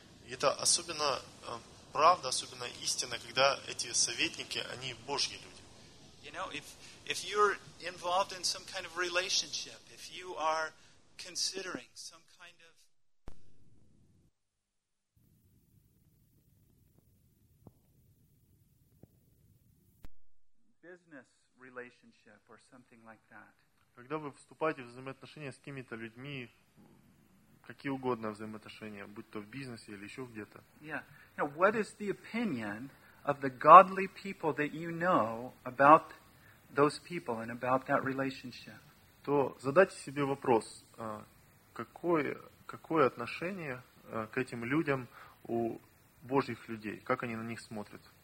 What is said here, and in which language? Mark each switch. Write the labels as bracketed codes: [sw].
[ru] Это особенно правда, особенно истина, когда эти советники, они Божьи люди. [en] You know, if you're involved in some kind of relationship, if you are considering some kind of... business relationship or something like that. [ru] Когда вы вступаете в взаимоотношения с какими-то людьми, какие угодно взаимоотношения, будь то в бизнесе или еще где-то. [en] Yeah. Now, what is the opinion of the godly people that you know about those people and about that relationship? [ru] То задайте себе вопрос, какое отношение к этим людям у Божьих людей, как они на них смотрят?